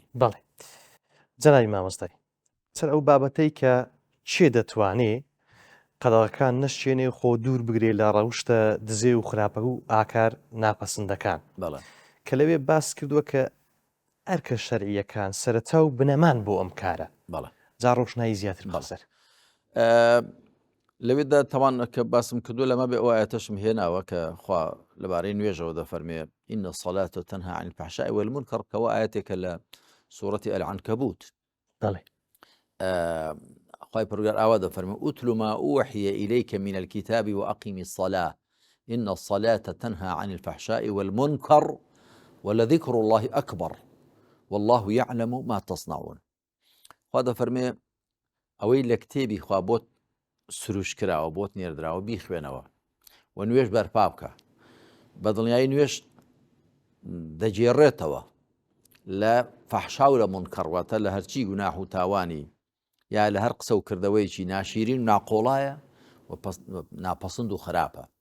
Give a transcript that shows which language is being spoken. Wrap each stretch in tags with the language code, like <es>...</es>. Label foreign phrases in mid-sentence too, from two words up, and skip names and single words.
<ckb>بەڵێ جەنابی مامۆستای سەر ئەو بابەتەی کە چێ دەتوانێت قەدەغەکان نەشتێنێ خۆ دوور بگرێت لە ڕەوشتە دزێ و خراپە و ئاکار ناپەسەندەکان کە لەوێ باس کردووە کە ئەرکە شەرعیەکان سەرەتا و بنەمان بۆ ئەم کارە جا ڕۆشنایی زیاتر بەسەر لەوێدا تەوان کە باسم کردو لەمە بێ ئەو ئاەتەشم هێناوە کە خوا لەبارەی نوێژەوە دەفەرمێ</ckb> <ar>إن الصلاة تنهى عن الفحشاء والمنكر</ar> <ckb>کەوا ئاەتێکە لە سوورەتی العنکەبوت خوای پەروەردگار ئاوا دەفەرمێ</ckb> <ar>ئوتل ما أوحي إليك من الكتاب وأقم الصلاة إن الصلاة تنهى عن الفحشاء والمنكر ولذكر الله أكبر والله يعلم ما تصنعون</ar> <ckb>خوا دەفەرمێ ئەوەی لە کتێبی خوا بۆت سروش کراوە بۆت نێردراوە بیخوێنەوە و نوێژ بەرپا بکە بەدڵنیایی نوێژ دەجێڕێتەوە لە فەحشا و لە منکەڕواتە لە هەرچی گوناح و تاوانی یا لە هەر قسە و کردەوەیکی ناشیرین و ناقۆڵایە و ناپەسند و خراپە</ckb>